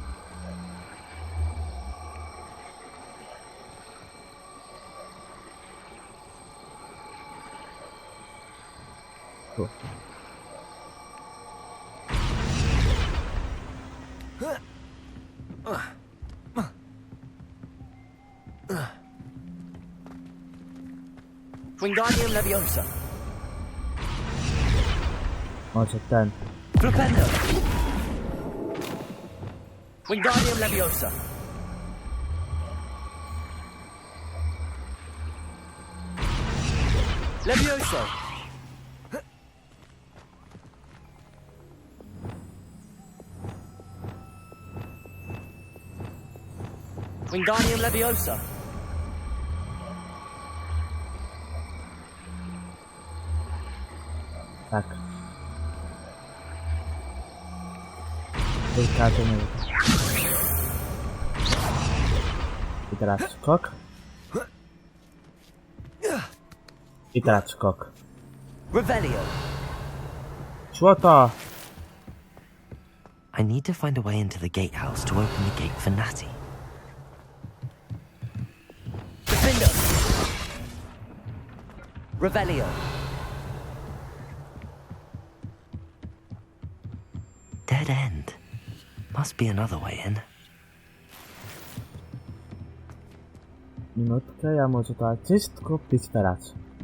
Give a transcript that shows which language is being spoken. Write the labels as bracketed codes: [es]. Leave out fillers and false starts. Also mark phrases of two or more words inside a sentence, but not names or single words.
[pl] Tu. Wingardium Leviosa. Może ten. Flipendo. Wingardium Leviosa. Levioso. Wingardium Leviosa. Tak. Tylko to nie. I teraz skok. I teraz skok. Revelio. Szło to! [en] I need to find a way into the gatehouse to open the gate for Natty. Defendo. Revelio. Dead end. Must be another way in. [pl] Minutkę, ja może to wszystko pić teraz.